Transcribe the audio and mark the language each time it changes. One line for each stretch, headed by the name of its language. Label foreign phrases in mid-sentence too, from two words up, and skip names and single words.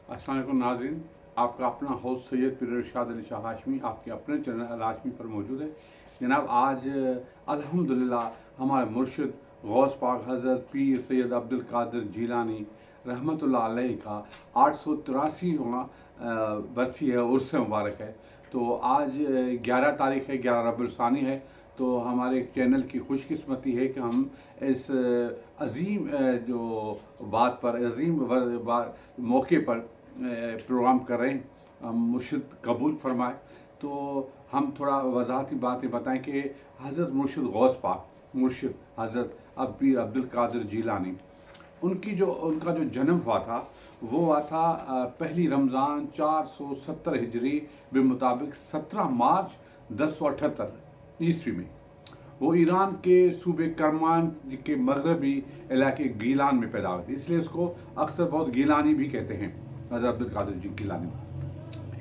Arabic: السلام وعلیکم
Urdu: ناظرین، آپ کا اپنا ہوسٹ سید پیر ارشاد علی شاہ ہاشمی آپ کے اپنے چینل الہاشمی پر موجود ہے. جناب، آج الحمدللہ ہمارے مرشد غوث پاک حضرت پیر سید عبدالقادر جیلانی
Arabic: رحمۃ اللہ علیہ
Urdu: کا 883واں برسی ہے، عرس مبارک ہے. تو آج 11 تاریخ ہے، 11 ربیع الثانی ہے. تو ہمارے چینل کی خوش قسمتی ہے کہ ہم اس عظیم جو بات پر عظیم موقع پر پروگرام کر رہے ہیں، مرشد قبول فرمائے. تو ہم تھوڑا وضاحتی باتیں بتائیں کہ حضرت مرشد غوث پاک مرشد حضرت پیر عبدالقادر جیلانی ان کا جو جنم ہوا تھا وہ ہوا تھا پہلی رمضان 470 ہجری بمطابق 17 مارچ 1078 عیسوی میں. وہ ایران کے صوبے کرمان کے مغربی علاقے گیلان میں پیدا ہوئے تھے، اس لیے اس کو اکثر بہت گیلانی بھی کہتے ہیں، حضرت عبدالقادر جی گیلانی.